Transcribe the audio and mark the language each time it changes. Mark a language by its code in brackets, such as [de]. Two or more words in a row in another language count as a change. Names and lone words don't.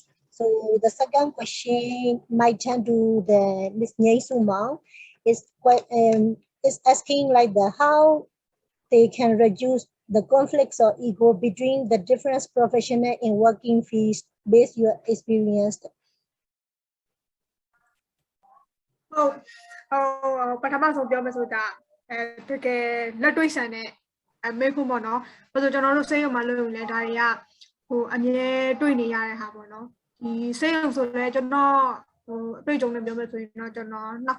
[en] So the second question might turn to the Ms. Nhai Sumang is asking like how they can reduce the conflicts or ego between the different professional in working fields based your experience. [my] ပထမဆုံးပြောမယ်ဆိုတာတကယ်လက်တွေ့ဆန်တဲ့မေးခွန်းပေါ့နော်။ဘာလို့ကျွန်တော်တို့စိတ်ရုံမှာလုပ်လဲဒါတွေကအမြဲတွေ့နေရတဲ့ဟာပေါ့နော်။ဒီစိတ်ရုံဆိုလဲကျွန်တော်အတွေ့အကြုံနဲ့ပြောမယ်ဆိုရင်တော့ကျွန်တော်နှစ်